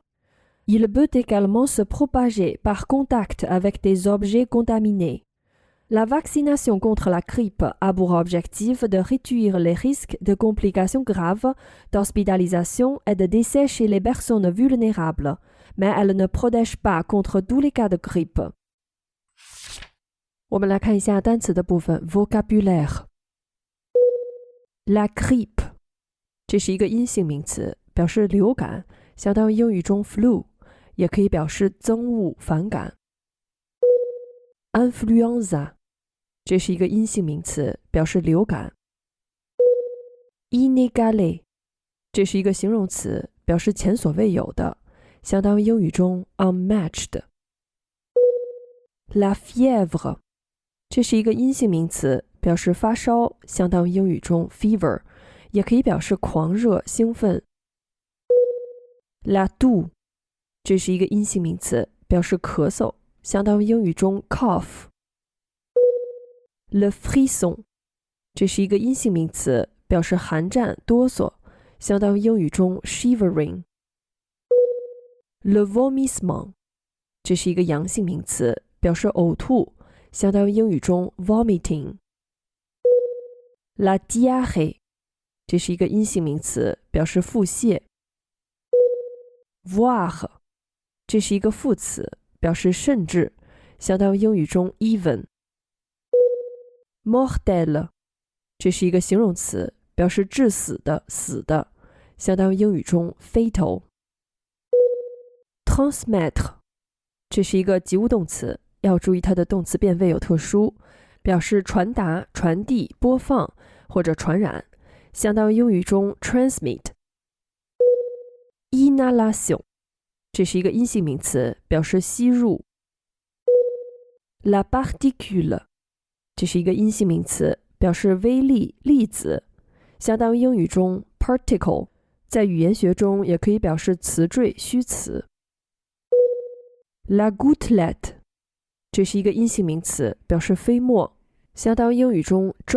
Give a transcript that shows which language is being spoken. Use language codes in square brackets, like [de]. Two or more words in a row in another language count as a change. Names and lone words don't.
[fr] Il peut également se propager par contact avec des objets contaminés.La vaccination contre la grippe a pour objectif de réduire les risques de complications graves, d'hospitalisation et de décès chez les personnes vulnérables, mais elle ne protège pas contre tous les cas de grippe. [zh] 我们来看一下单词的部分 vocabulaire. [fr] La grippe [zh] 这是一个阴性名词，表示流感，相当于英语中 flu， 也可以表示憎恶、反感。Influenza这是一个阴性名词，表示流感。Inégalé 这是一个形容词，表示前所未有的，相当于英语中 unmatched。 [fr] La fièvre [zh] 这是一个阴性名词，表示发烧，相当于英语中 fever， 也可以表示狂热、兴奋。 [fr] La toux [zh] 这是一个阴性名词，表示咳嗽，相当于英语中 cough。 [fr] Le frisson [zh] 这是一个阴性名词，表示寒战、哆嗦，相当于英语中 shivering。 [fr] Le vomissement [zh] 这是一个阳性名词，表示呕吐，相当于英语中 vomiting。 [fr] La diarrhée [zh] 这是一个阴性名词，表示腹泻。Voire 这是一个副词，表示甚至，相当于英语中 even。Mortel 这是一个形容词，表示致死的、死的，相当于英语中 fatal。Transmettre 这是一个及物动词，要注意它的动词变位有特殊，表示传达、传递、播放或者传染，相当于英语中 transmit。Inhalation 这是一个阴性名词，表示吸入。 [fr] La particule [zh] 这是一个阴性名词，表示微粒、粒子，相当于英语中 particle， 在语言学中也可以表示词缀、虚词。 [fr] La gouttelette [zh] 这是一个阴性名词，表示飞沫，相当于英语中